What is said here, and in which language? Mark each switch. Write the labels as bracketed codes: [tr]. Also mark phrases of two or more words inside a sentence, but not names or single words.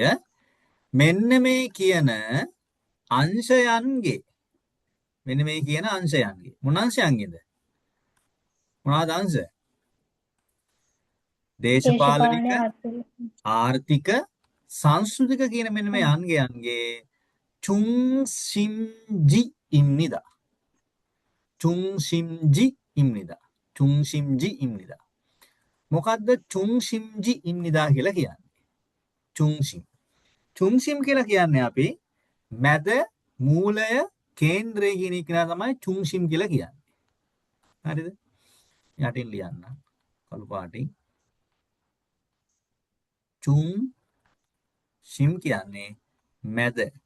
[si] මෙන්න මේ කියන අංශයන්ගේ මෙන්න මේ කියන අංශයන්ගේ මොන අංශයන්ගේද? මොනවාද අංශ? දේශපාලනික, ආර්ථික, සංස්කෘතික කියන මෙන්න මේ අංගයන්ගේ [ko] 중심지 입니다. 중심지 입니다. 중심지 입니다. [si] මොකද්ද [ko] 중심지 입니다 [si] කියලා කියන්නේ? 중심. 중심 කියලා කියන්නේ අපි මැද, මූලය, කේන්ද්‍රය කියන එක තමයි 중심 කියලා කියන්නේ. හරිද? යටින් ලියන්න. කළු පාටින්. 중심 කියන්නේ මැද.